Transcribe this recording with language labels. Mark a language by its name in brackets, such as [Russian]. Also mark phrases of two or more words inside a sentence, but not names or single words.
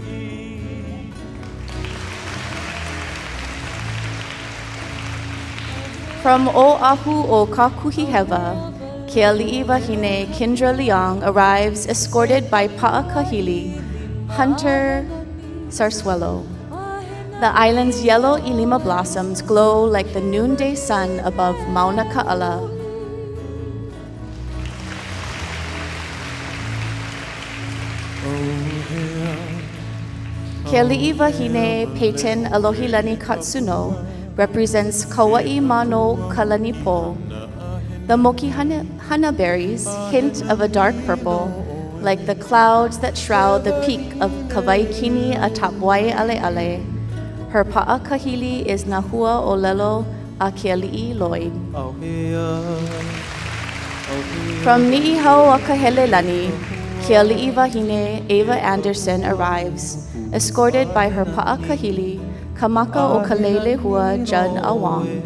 [English] From Oahu o Kakuhihewa, Ke ali'i wahine Kindra Liang arrives escorted by Pa'akahili, Hunter Sarsuelo. The island's yellow ilima blossoms glow like the noonday sun above Moanike'ala. Ke ali'i wahine Peyton Alohilani Katsuno represents Kauai Mano Kalanipo. The moki hana berries hint of a dark purple, like the clouds that shroud the peak of Kawaikini atop Waianae. Her pa'akahili is Nahua Olelo a Ke ali'i Lloyd. From Ni'ihau a Kahelelani, Ke ali'i wahine Ava Anderson arrives, escorted by her pa'akahili, Kamaka o Kalelehua Judd Awang.